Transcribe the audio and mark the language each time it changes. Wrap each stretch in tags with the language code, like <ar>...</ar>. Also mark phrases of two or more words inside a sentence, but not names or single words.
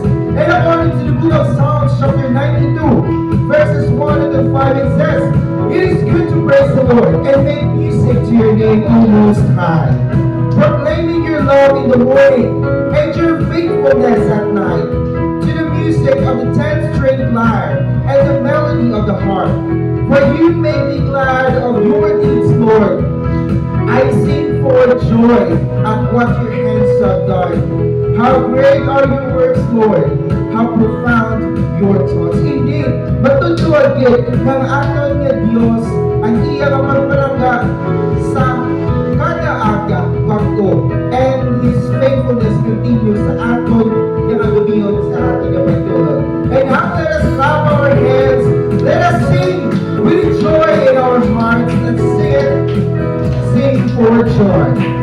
<en>And according to the book of Psalms chapter 92, verses 1 and 5, it says, it is good to praise the Lord and make music to your name, O Most High, proclaiming your love in the morning and your faithfulness at night, to the music of the 10-string lyre and the melody of the harp. For you make me glad of your deeds, Lord. I sing for joy at what your hands have done. How great are your works, Lord. How profound your thoughts. Indeed,</en> <hil>matutuwag ng aton nga Diyos ang iya nga magpalangga sa kada aga bago.</hil> <en>And His faithfulness continues</en> <hil>sa aton nga agabiyon sa aton nga pagtulog.</hil> <en>And now let us clap our hands. Let us sing with joy in our hearts and sing for joy.</en>